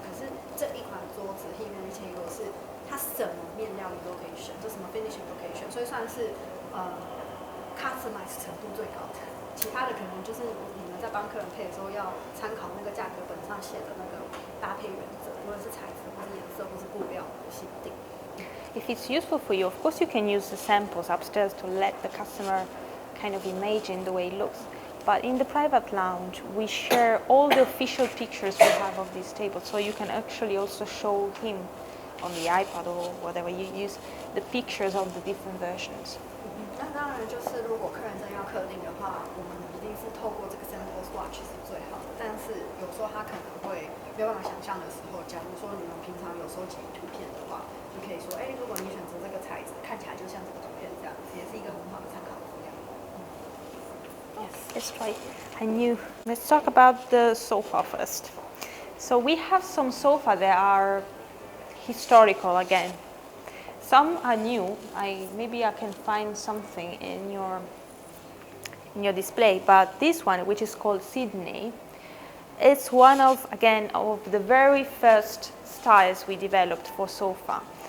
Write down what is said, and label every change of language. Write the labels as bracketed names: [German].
[Chinese] 可是这一款桌子 Armani Table 是它什么面料你都可以选，就什么 finishing 都可以选，所以算是customize 程度最高的。其他的可能就是你们在帮客人配的时候要参考那个价格本上写的那个搭配原则，无论是材质或是颜色或是布料的限定。 [English] If it's useful for you, of course you can use the samples upstairs to let the customer kind of imagine the way it looks. But in the private lounge, we share all the official pictures we have of this table, so you can actually also show him on the iPad or whatever you use the pictures of the different versions. [Chinese] 那当然就是如果客人真要客定的话，我们一定是透过这个 sample swatch 是最好的。但是有时候他可能会没有办法想象的时候，假如说你们平常有收集图片的话，就可以说，如果你选择这个材质，看起来就像这个图片这样子，也是一个很好的参考资料。 [English] Yes, that's right. I knew. Let's talk about the sofa first. So we have some sofa that are historical again. Some are new. Maybe I can find something in your display, but this one, which is called Sydney, it's one of the very first styles we developed for sofa.